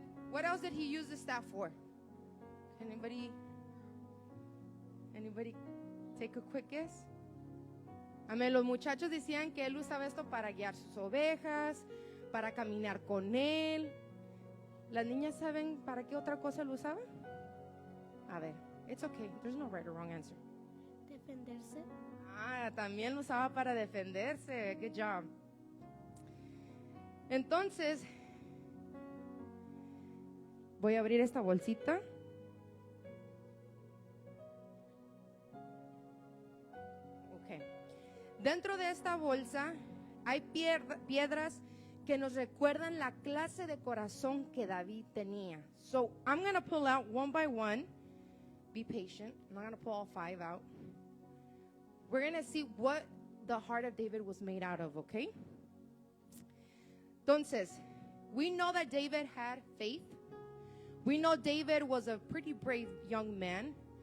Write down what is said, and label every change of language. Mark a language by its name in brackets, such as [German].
[English] What else did he use the staff for? Anybody take a quick guess? [Spanish] Amén. Los muchachos decían que él usaba esto para guiar sus ovejas, para caminar con él. ¿Las niñas saben para qué otra cosa lo usaba? A ver, [English] it's okay. There's no right or wrong answer. [Spanish] Defenderse. también lo usaba para defenderse. [English] Good job. [Spanish] Entonces, voy a abrir esta bolsita. Ok. Dentro de esta bolsa hay piedras que nos recuerdan la clase de corazón que David tenía. [English] So, I'm going to pull out one by one. Be patient. I'm not going to pull all 5 out. We're going to see what the heart of David was made out of, okay? Entonces, we know that David had faith. We know David was a pretty brave young man.